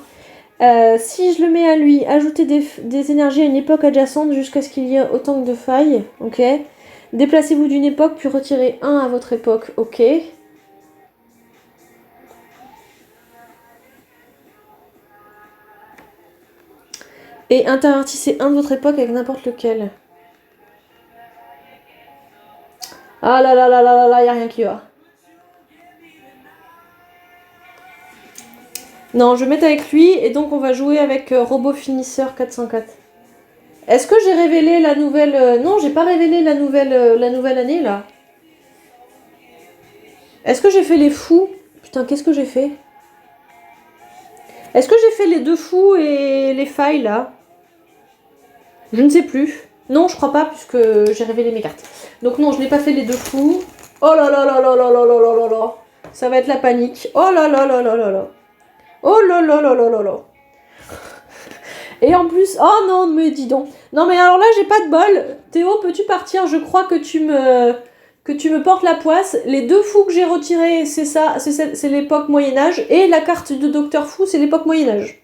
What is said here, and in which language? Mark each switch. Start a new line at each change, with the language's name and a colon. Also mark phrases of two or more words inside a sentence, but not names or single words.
French: Si je le mets à lui, ajouter des énergies à une époque adjacente jusqu'à ce qu'il y ait autant de failles. Ok. Déplacez-vous d'une époque, puis retirez un à votre époque. Ok. Et intervertissez un de votre époque avec n'importe lequel. Ah là là là là là là, y a rien qui va. Non, je vais mettre avec lui, et donc on va jouer avec Robot Finisseur 404. Est-ce que j'ai révélé la nouvelle... Non, j'ai pas révélé la nouvelle année, là. Est-ce que j'ai fait les fous? Putain, qu'est-ce que j'ai fait? Est-ce que j'ai fait les 2 fous et les failles, là? Je ne sais plus. Non, je crois pas, puisque j'ai révélé mes cartes. Donc non, je n'ai pas fait les 2 fous. Oh là là là là là là là là là là. Ça va être la panique. Oh là là là là là là. Oh là là là là là là. Et en plus, oh non, mais dis donc. Non mais alors là, j'ai pas de bol. Théo, peux-tu partir? Je crois que tu me portes la poisse. Les 2 fous que j'ai retirés, c'est ça, c'est l'époque Moyen-Âge. Et la carte de Docteur Fou, c'est l'époque Moyen-Âge.